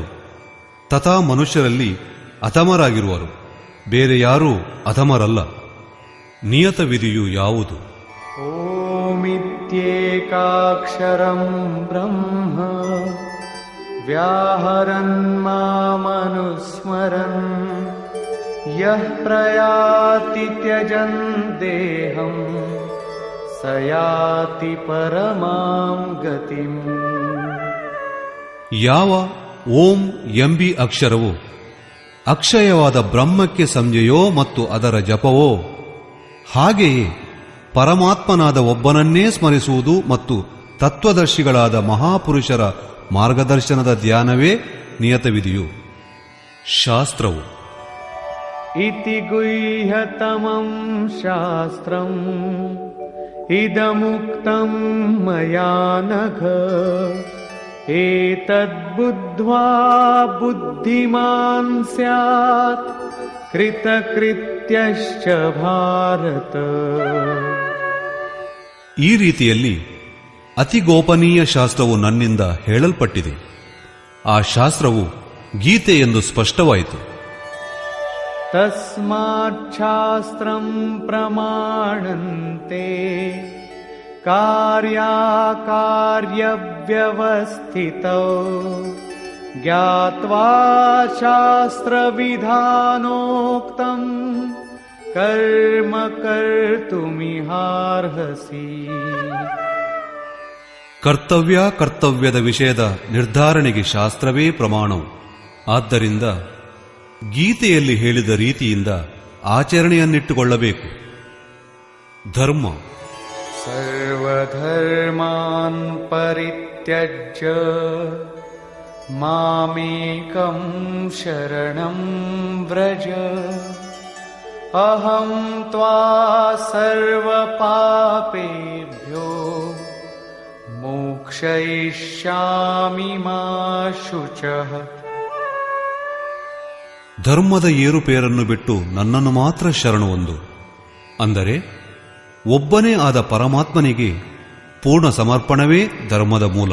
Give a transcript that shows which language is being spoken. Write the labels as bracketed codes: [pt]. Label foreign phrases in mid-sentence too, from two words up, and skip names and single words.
[kn] ತಥಾ ಮನುಷ್ಯರಲ್ಲಿ ಅಧಮರಾಗಿರುವರು. ಬೇರೆ ಯಾರೂ ಅಧಮರಲ್ಲ. ನಿಯತ ವಿಧಿಯು ಯಾವುದು? [sa] ಓಮಿತ್ಯೇಕಾಕ್ಷರಂ ಬ್ರಹ್ಮ ವ್ಯಾಹರನ್ ಮಾಮನುಸ್ಮರನ್ ಯಃ ಪ್ರಯಾತಿ ತ್ಯಜನ್ ದೇಹಂ ಸ ಯಾತಿ ಪರಮಾಂ ಗತಿಂ. [kn] ಯಾವ ಓಂ ಎಂಬಿ ಅಕ್ಷರವು ಅಕ್ಷಯವಾದ ಬ್ರಹ್ಮಕ್ಕೆ ಸಂಜೆಯೋ ಮತ್ತು ಅದರ ಜಪವೋ, ಹಾಗೆಯೇ ಪರಮಾತ್ಮನಾದ ಒಬ್ಬನನ್ನೇ ಸ್ಮರಿಸುವುದು ಮತ್ತು ತತ್ವದರ್ಶಿಗಳಾದ ಮಹಾಪುರುಷರ ಮಾರ್ಗದರ್ಶನದ ಧ್ಯಾನವೇ ನಿಯತವಿಧಿಯು. ಶಾಸ್ತ್ರವು [sa] ಇತಿ ಗುಹ್ಯತಮಂ ಶಾಸ್ತ್ರಂ ಇದಮುಕ್ತಂ ಮಯಾ ನಘ ಏತದ್ಬುದ್ಧ್ವಾ ಬುದ್ಧಿಮಾನ್ ಸ್ಯಾತ್ ಕೃತಕೃತ್ಯಶ್ಚ ಭಾರತ. [kn] ಈ ರೀತಿಯಲ್ಲಿ ಅತಿ ಗೋಪನೀಯ ಶಾಸ್ತ್ರವು ನನ್ನಿಂದ ಹೇಳಲ್ಪಟ್ಟಿದೆ. ಆ ಶಾಸ್ತ್ರವು ಗೀತೆ ಎಂದು ಸ್ಪಷ್ಟವಾಯಿತು. [sa] ತಸ್ಮಾತ್ ಶಾಸ್ತ್ರಂ ಪ್ರಮಾಣಂತೆ कार्याकार्यव्यवस्थितौ ज्ञात्वा शास्त्रविधानोक्तं कर्म कर्तुमिहार्हसि. [kn] ಕರ್ತವ್ಯ ಕರ್ತವ್ಯದ ವಿಷಯದ ನಿರ್ಧಾರಣೆಗೆ ಶಾಸ್ತ್ರವೇ ಪ್ರಮಾಣವು. ಆದ್ದರಿಂದ ಗೀತೆಯಲ್ಲಿ ಹೇಳಿದ ರೀತಿಯಿಂದ ಆಚರಣೆಯನ್ನಿಟ್ಟುಕೊಳ್ಳಬೇಕು. ಧರ್ಮ [sa] ಸರ್ವಧರ್ಮಾನ್ ಪರಿತ್ಯಜ್ಯ ಮಾಮೇಕಂ ಶರಣಂ ವ್ರಜ ಅಹಂ ತ್ವಾ ಸರ್ವಪಾಪೇಭ್ಯೋ ಮೋಕ್ಷಯಿಷ್ಯಾಮಿ ಮಾ ಶುಚಃ. [kn] ಧರ್ಮದ ಏರುಪೇರನ್ನು ಬಿಟ್ಟು ನನ್ನನ್ನು ಮಾತ್ರ ಶರಣು ಹೊಂದು. ಅಂದರೆ ಒಬ್ಬನೇ ಆದ ಪರಮಾತ್ಮನಿಗೆ ಪೂರ್ಣ ಸಮರ್ಪಣವೇ ಧರ್ಮದ ಮೂಲ.